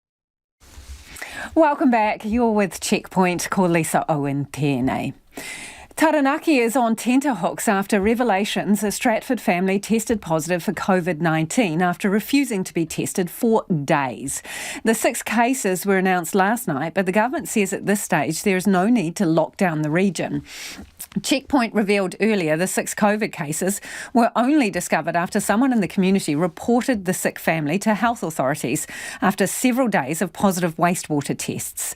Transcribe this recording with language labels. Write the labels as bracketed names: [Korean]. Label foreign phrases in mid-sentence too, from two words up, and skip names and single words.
[English] Welcome back. You're with Checkpoint. [Māori] Ko Lisa Owen tēnei. [English] Taranaki is on tenterhooks after revelations a Stratford family tested positive for COVID-19 after refusing to be tested for days. The 6 cases were announced last night, but the government says at this stage there is no need to lock down the region. Checkpoint revealed earlier the 6 COVID cases were only discovered after someone in the community reported the sick family to health authorities after several days of positive wastewater tests.